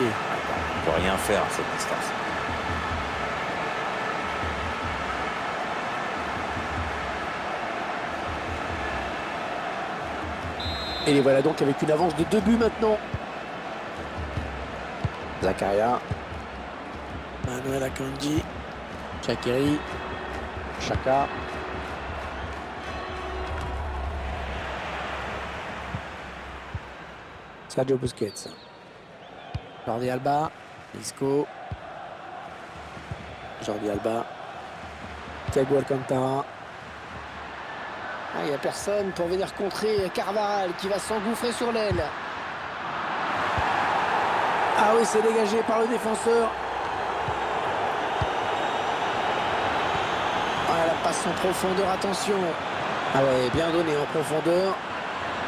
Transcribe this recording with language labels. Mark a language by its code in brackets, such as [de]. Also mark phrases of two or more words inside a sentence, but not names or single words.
[fr] On ne peut rien faire à cette distance. Et les voilà donc avec une avance de 2 buts maintenant. Zakaria. Manuel Akanji. Shaqiri. Xhaka. Sergio Busquets. Jordi Alba. Isco. Jordi Alba. Thiago Alcantara. Il n'y a personne pour venir contrer Carvajal qui va s'engouffrer sur l'aile. Ah oui, c'est dégagé par le défenseur. La passe en profondeur, attention. Ah ouais, bien donné en profondeur.